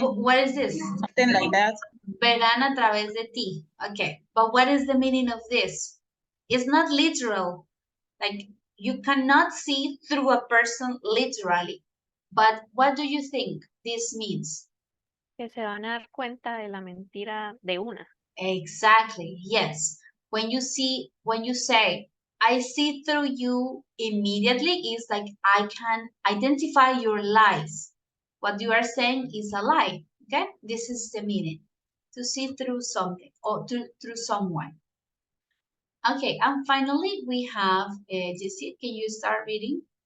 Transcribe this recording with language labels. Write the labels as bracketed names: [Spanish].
[English] what is this? Something like that. [Spanish] Verán a través de ti. [English] Okay, but what is the meaning of this? It's not literal. Like you cannot see through a person literally. But what do you think this means? [Spanish] Que se van a dar cuenta de la mentira de una. [English] Exactly, yes. When you say, I see through you immediately, it's like I can identify your lies. What you are saying is a lie, okay? This is the meaning. To see through something or through someone. Okay, and finally we have, Jessie, can you start reading?